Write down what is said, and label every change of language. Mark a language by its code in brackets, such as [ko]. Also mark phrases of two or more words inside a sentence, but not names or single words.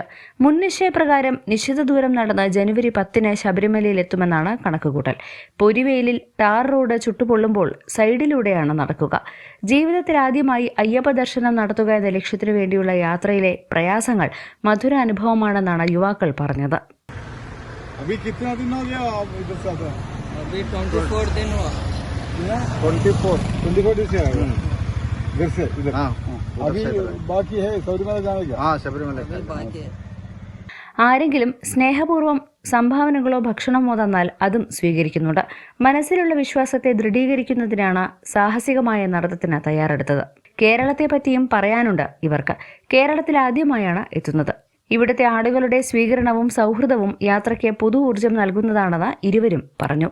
[ml] മുൻ നിശ്ചയപ്രകാരം നിശ്ചിത ദൂരം നടന്ന് ജനുവരി 10-ന് ശബരിമലയിൽ എത്തുമെന്നാണ് കണക്കുകൂട്ടൽ. പൊരിവെയിലിൽ ടാർ റോഡ് ചുട്ടുപൊള്ളുമ്പോൾ സൈഡിലൂടെയാണ് നടക്കുക. ജീവിതത്തിൽ ആദ്യമായി അയ്യപ്പ ദർശനം നടത്തുക എന്ന ലക്ഷ്യത്തിനു വേണ്ടിയുള്ള യാത്രയിലെ പ്രയാസങ്ങൾ മധുര അനുഭവമാണെന്നാണ് യുവാക്കൾ പറഞ്ഞത്. [hi] अभी 24 दिन हुआ। 24 दिन से आए इधर से इधर। अभी बाकी है शबरीमला जाने का। हाँ, शबरीमला बाकी है. [ml] ആരെങ്കിലും സ്നേഹപൂർവ്വം സംഭാവനകളോ ഭക്ഷണമോ തന്നാൽ അതും സ്വീകരിക്കുന്നുണ്ട്. മനസ്സിലുള്ള വിശ്വാസത്തെ ദൃഢീകരിക്കുന്നതിനാണ് സാഹസികമായ നടത്തത്തിന് തയ്യാറെടുത്തത്. കേരളത്തെപ്പറ്റിയും പറയാനുണ്ട് ഇവർക്ക്. കേരളത്തിൽ ആദ്യമായാണ് എത്തുന്നത്. ഇവിടുത്തെ ആളുകളുടെ സ്വീകരണവും സൗഹൃദവും യാത്രയ്ക്ക് പുതു ഊർജ്ജം നൽകുന്നതാണെന്ന് ഇരുവരും പറഞ്ഞു.